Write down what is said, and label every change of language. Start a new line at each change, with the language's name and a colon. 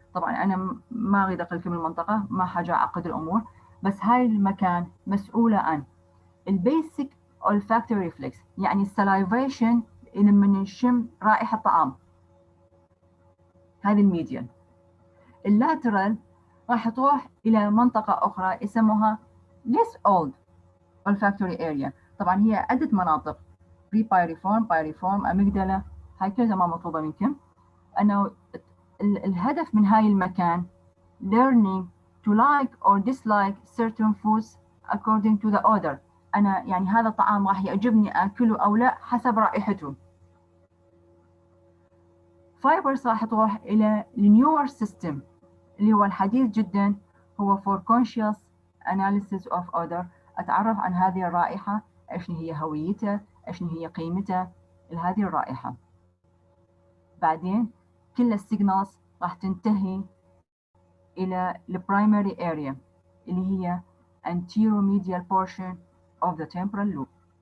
Arabic: طبعا أنا ما أريد أقول لكم المنطقة، ما حاجة أعقد الأمور، بس هاي المكان مسؤولة عن البيسك olfactory reflex، يعني السلايفيشن لما نشم رائحة طعام، هذه الميديال. اللاترال راح تروح إلى منطقة أخرى يسموها
English: less old olfactory area.
Arabic: طبعا هي عدة مناطق، بايريفورم، أميجدالا، هاي كلها ما مطلوبة منكم. أنه الهدف من هاي المكان
English: learning to like or dislike certain foods according to the odor.
Arabic: أنا يعني هذا الطعام راح يعجبني أكله أو لا حسب رائحته. fibers راح تروح إلى newer system اللي هو الحديث جدا، هو
English: for conscious analysis of odor.
Arabic: أتعرف عن هذه الرائحة، إيش هي هويتها، إيش هي قيمتها لهذه الرائحة. بعدين كل السيجنالز راح تنتهي إلى البرايمري area اللي هي
English: anteromedial portion of the temporal lobe.